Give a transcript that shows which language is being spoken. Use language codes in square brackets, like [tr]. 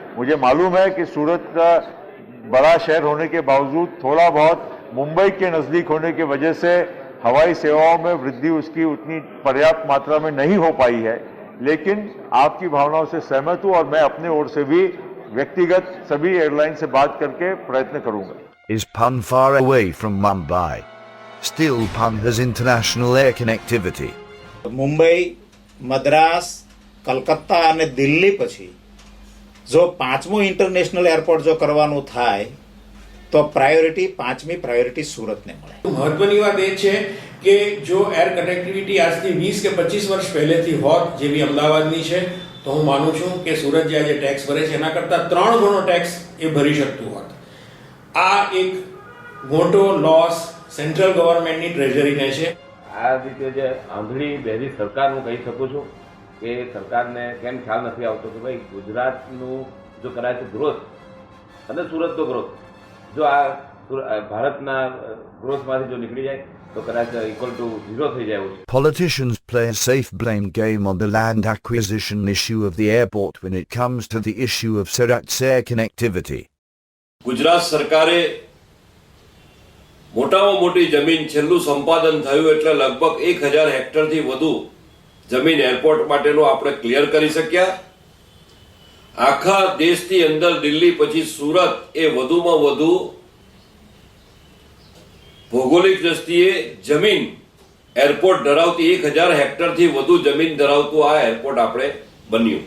[hi] मुझे मालूम है कि सूरत बड़ा शहर होने के बावजूद थोड़ा बहुत मुंबई के नज़दीक होने की वजह से हवाई सेवाओं में वृद्धि उसकी उतनी पर्याप्त मात्रा में नहीं हो पाई है, लेकिन आपकी भावनाओं से सहमत हूँ और मैं अपने ओर से भी व्यक्तिगत सभी एयरलाइन से बात करके प्रयत्न करूँगा। [en] Is Pune far away from Mumbai? Still, Pune has international air connectivity. [gu] Mumbai, Madras, Calcutta અને દિલ્હી પછી જો પાંચમું ઇન્ટરનેશનલ એરપોર્ટ જો કરવાનું થાય તો પાંચમી પ્રાયોરિટી સુરતને મળે। મહત્વની વાત એ છે કે જો એર કનેક્ટિવિટી આજથી 20 કે 25 વર્ષ પહેલેથી હોત જેવી અમદાવાદની છે તો હું માનું છું કે સુરત જે આજે ટેક્સ ભરે છે એના કરતાં 3 ગણો ટેક્સ એ ભરી શકતું હોત। આ એક મોટો લોસ સેન્ટ્રલ ગવર્મેન્ટની ટ્રેઝરીને છે। આ રીતે જે આંધળી બહેરી સરકાર હું કહી શકું છું કે સરકારને કેમ ખ્યાલ નથી આવતો કે ભાઈ ગુજરાતનું જો કદાચ ગ્રોથ અને સુરતનો ગ્રોથ જો આ ભારતના ગ્રોથમાંથી જો નીકળી જાય તો કદાચ ઇક્વલ ટુ 0 થઈ જાય એવું છે। [en] Politicians play a safe blame game on the land acquisition issue of the airport when it comes to the issue of Surat's air connectivity. [gu] Gujarat સરકારે મોટામાં મોટી જમીન છેલ્લું સંપાદન થયું એટલે લગભગ 1000 હેક્ટરથી વધુ જમીન એરપોર્ટ માટેનો આપણે ક્લિયર કરી શક્યા। આખા દેશની અંદર દિલ્હી પછી સુરત એ વધુમાં વધુ ભૌગોલિક દ્રષ્ટિએ જમીન એરપોર્ટ ધરાવતી 1000 હેક્ટરથી વધુ જમીન ધરાવતું આ એરપોર્ટ આપણે બન્યું।